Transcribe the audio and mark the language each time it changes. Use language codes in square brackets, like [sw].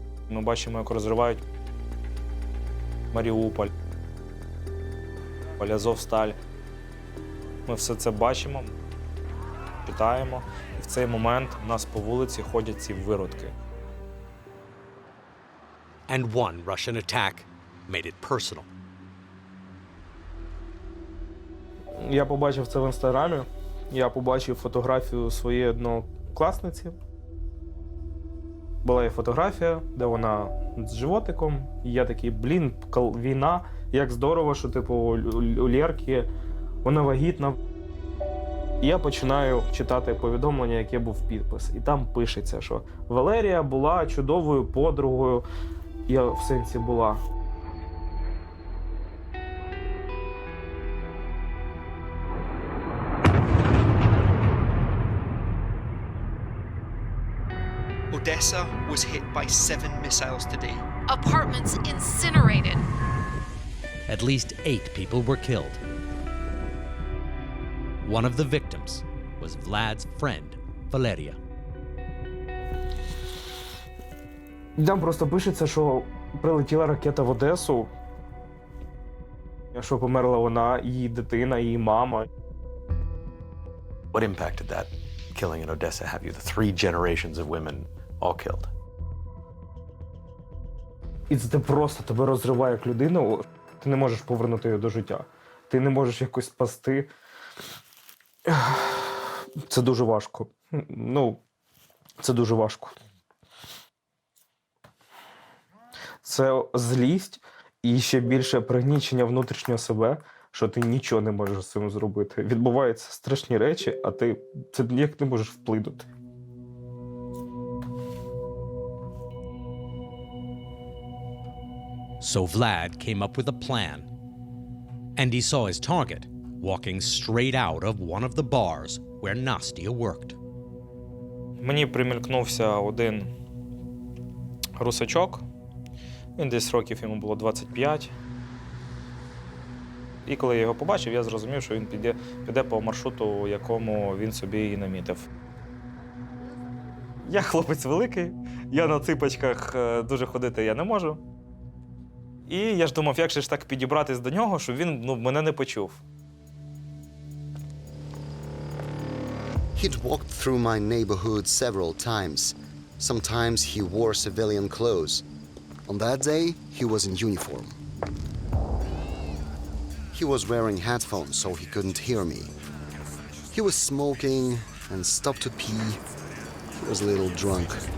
[uk] Ми бачимо, як розривають Маріуполь, Азовсталь. Ми все це бачимо, читаємо. І в цей момент у нас по вулиці ходять ці виродки. [en] And one Russian attack made it personal. [uk] Я побачив це в Інстаграмі. Я побачив фотографію своєї однокласниці. Була її фотографія, де вона з животиком. І я такий, війна, як здорово, що типу у Лєрки вона вагітна. І я починаю читати повідомлення, яке був підпис. І там пишеться, що Валерія була чудовою подругою. Я в сенсі була. [en] Odessa was hit by 7 missiles today. Apartments incinerated. At least 8 people were killed. One of the victims was Vlad's friend, Valeria. [uk] Там просто пишеться, що прилетіла ракета в Одесу, що померла вона, її дитина, її мама. [en] What impact did that killing in Odessa have you? The 3 generations of women all killed. [uk] І це просто тебе розриває як людину. Ти не можеш повернути її до життя. Ти не можеш якось спасти. Це дуже важко. Ну, це дуже важко. Це злість і ще більше пригнічення внутрішнього себе, що ти нічого не можеш з цим зробити. Відбуваються страшні речі, а ти це ніяк не можеш вплинути. [en] So Vlad came up with a plan. And he saw his target walking straight out of one of the bars where Nastya worked. [uk] Мені примількнувся один русачок. Він десь років йому було 25. І коли я його побачив, я зрозумів, що він піде по маршруту, якому він собі і намітив. Я хлопець великий, я на ципочках дуже ходити я не можу. І я ж думав, як же ж так підібратись до нього, щоб він мене не почув. [en] He'd walked through my neighborhood several times. Sometimes he wore civilian clothes. On that day, he was in uniform. He was wearing headphones, so he couldn't hear me. He was smoking and stopped to pee. He was a little drunk.